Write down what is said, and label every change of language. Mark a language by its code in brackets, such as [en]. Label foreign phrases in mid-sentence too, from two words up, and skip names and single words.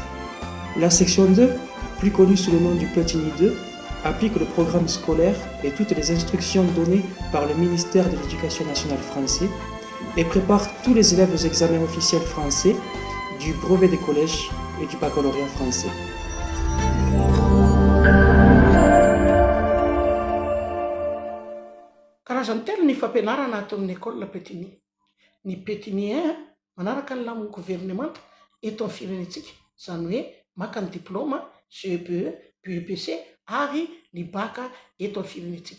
[fr] La section 2, plus connue sous le nom du Petit-Nid 2, applique le programme scolaire et toutes les instructions données par le ministère de l'Éducation nationale français et prépare tous les élèves aux examens officiels français du brevet des collèges et du baccalauréat français. [mg] Karazany telo ny fampianarana ato amin'ny école Petit-Nid. Ny Petit-Nid 1 manaraka ny lamon'ny gouvernemanta eto amin'ny firenentsika, izany hoe maka ny diplôma CEPE, PEPC ary ny bac eto amin'ny firenentsika.